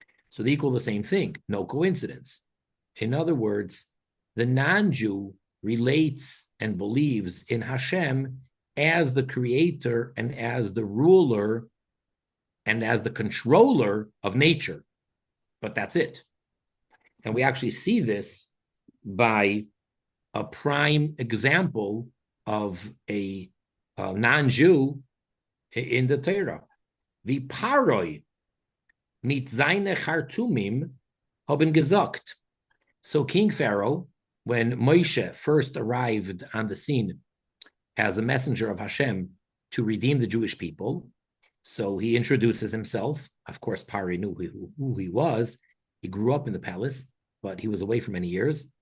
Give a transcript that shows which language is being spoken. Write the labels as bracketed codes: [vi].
[en] So they equal the same thing. No coincidence. In other words, the non-Jew relates and believes in Hashem as the creator and as the ruler and as the controller of nature. But that's it. And we actually see this by a prime example of a non-Jew in the Torah. [yi] wie Paroi mit seine Chartumim haben gesagt. [en] So King Pharaoh, when Moshe first arrived on the scene as a messenger of Hashem to redeem the Jewish people, so he introduces himself. Of course, Pari knew who he was. He grew up in the palace, but he was away for many years.